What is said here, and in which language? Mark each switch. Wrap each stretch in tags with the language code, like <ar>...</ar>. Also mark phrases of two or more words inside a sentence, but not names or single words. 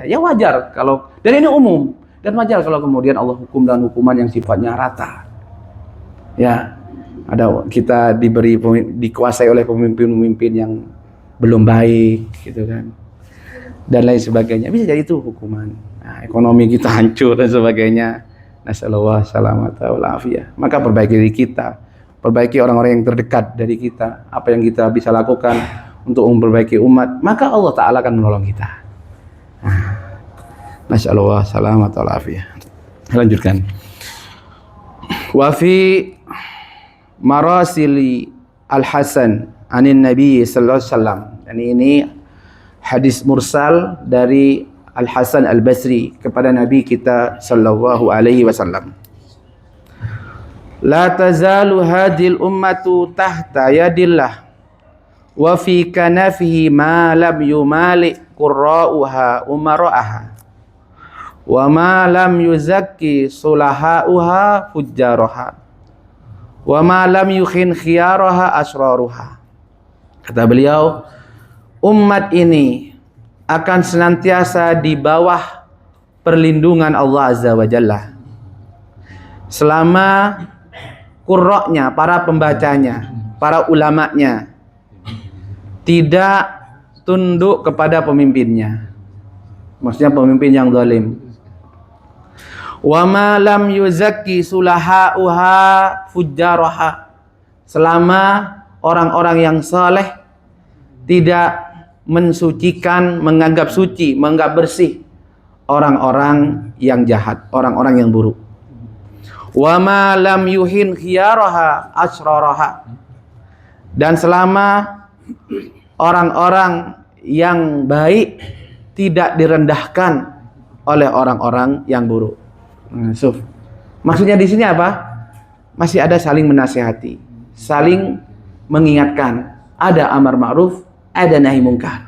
<id>Ya wajar kalau, dan ini umum. Dan wajar kalau kemudian Allah hukum dengan hukuman yang sifatnya rata. Ya. kita dikuasai oleh pemimpin-pemimpin yang belum baik, gitu kan, dan lain sebagainya. Bisa jadi itu hukuman. Nah, ekonomi kita hancur dan sebagainya.</id> <ar>نسأل الله السلامة والعافية.</ar> <id>Maka perbaiki diri kita, perbaiki orang-orang yang terdekat dari kita. Apa yang kita bisa lakukan untuk memperbaiki umat, maka Allah Ta'ala akan menolong kita.</id> <ar>نسأل الله السلامة والعافية.</ar> <id>Lanjutkan.</id> <ar>وفي مراسيل الحسن عن النبي صلى الله عليه وسلم.</ar> <id>Ini hadis mursal dari Al-Hasan Al-Basri kepada Nabi kita</id> <ar>صلى الله عليه وسلم. لا تزال هذه الأمة تحت يد الله وفي كنفه ما لم يمال قراؤها أمراءها وما لم يزك صلحاؤها فجارها وما لم يهن خيارها أشرارها.</ar> <id>Kata beliau, umat ini akan senantiasa di bawah perlindungan Allah</id> <ar>عز وجل</ar> <id>selama qurra'nya, para pembacanya, para ulamanya tidak tunduk kepada pemimpinnya, maksudnya pemimpin yang zalim.</id> <ar>وما لم يزك صلحاؤها فجارها,</ar> <id>selama orang-orang yang saleh tidak mensucikan, menganggap suci, menganggap bersih orang-orang yang jahat, orang-orang yang buruk.</id> <ar>وما لم يهن خيارها أشرارها,</ar> <id>dan selama orang-orang yang baik tidak direndahkan oleh orang-orang yang buruk. Maksudnya di sini apa? Masih ada saling menasihati, saling mengingatkan, ada amar ma'ruf, ada nahi mungkar.</id>